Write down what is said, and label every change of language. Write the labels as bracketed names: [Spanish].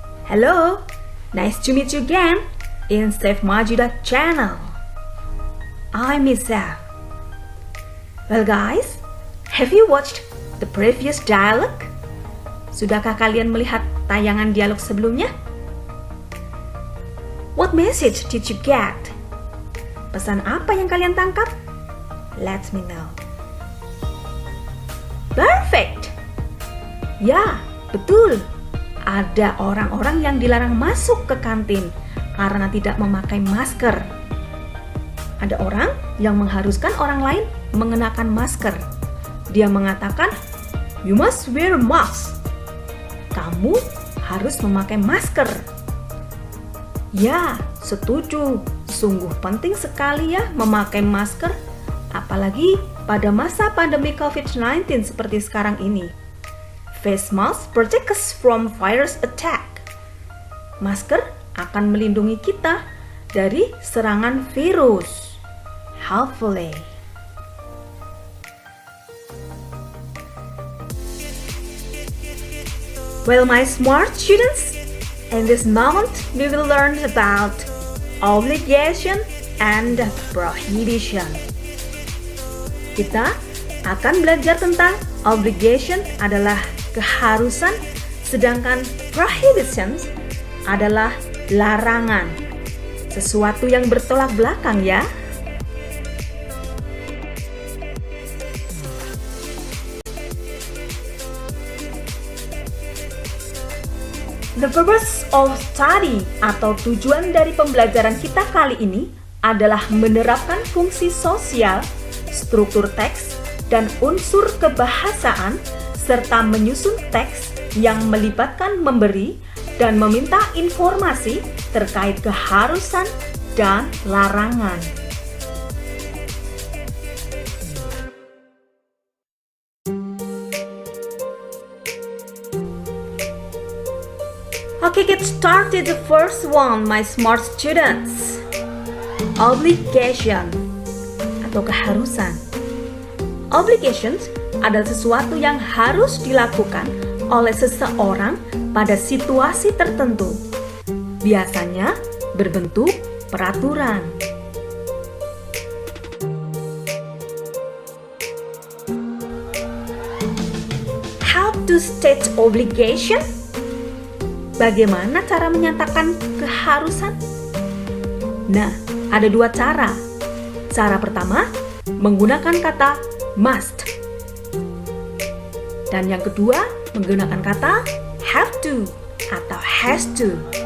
[English] Hello, nice to meet you again in Chef Majida channel. I'm Miss Chef. Well guys, have you watched the previous dialogue? [Indonesian] Sudahkah kalian melihat tayangan dialog sebelumnya? [English] What message did you get? [Indonesian] Pesan apa yang kalian tangkap? [English] Let me know. Perfect. [Indonesian] Ya, betul. Ada orang-orang yang dilarang masuk ke kantin karena tidak memakai masker. Ada orang yang mengharuskan orang lain mengenakan masker. Dia mengatakan, [English] "You must wear a mask." [Indonesian] Kamu harus memakai masker. Ya, setuju. Sungguh penting sekali ya memakai masker, apalagi pada masa pandemi COVID-19 seperti sekarang ini. [English] Face mask protect us from virus attack. [Indonesian] Masker akan melindungi kita dari serangan virus. [English] Hopefully. Well, my smart students, in this moment we will learn about obligation and prohibition. [Indonesian] Kita akan belajar tentang obligation adalah keharusan, sedangkan prohibition adalah larangan. Sesuatu yang bertolak belakang ya. [English] The purpose of study [Indonesian] atau tujuan dari pembelajaran kita kali ini adalah menerapkan fungsi sosial, struktur teks, dan unsur kebahasaan serta menyusun teks yang melibatkan memberi dan meminta informasi terkait keharusan dan larangan. [English] Okay, get started. The first one, my smart students. [Indonesian] Obligation atau keharusan. Obligations adalah sesuatu yang harus dilakukan oleh seseorang pada situasi tertentu. Biasanya berbentuk peraturan. [English] How to state obligation? [Indonesian] Bagaimana cara menyatakan keharusan? Nah, ada dua cara. Cara pertama, menggunakan kata must. Dan yang kedua, menggunakan kata have to atau has to.